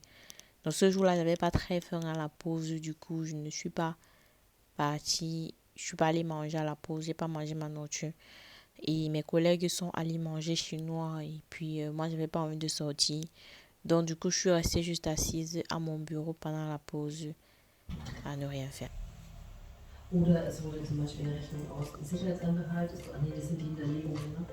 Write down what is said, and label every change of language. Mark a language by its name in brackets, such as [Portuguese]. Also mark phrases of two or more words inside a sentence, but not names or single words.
[French] Donc ce jour-là, je n'avais pas très faim à la pause. Du coup, je ne suis pas partie. Je suis pas allée manger à la pause. J'ai pas mangé ma nourriture. Et mes collègues sont allés manger chinois. Et puis, moi, j'avais pas envie de sortir. Donc, du coup, je suis restée juste assise à mon bureau pendant la pause à ne rien faire. [German] Oder es wurde zum Beispiel eine Rechnung aus Sicherheitsanbehalt, nee, das sind die Hinterlegungen, ne?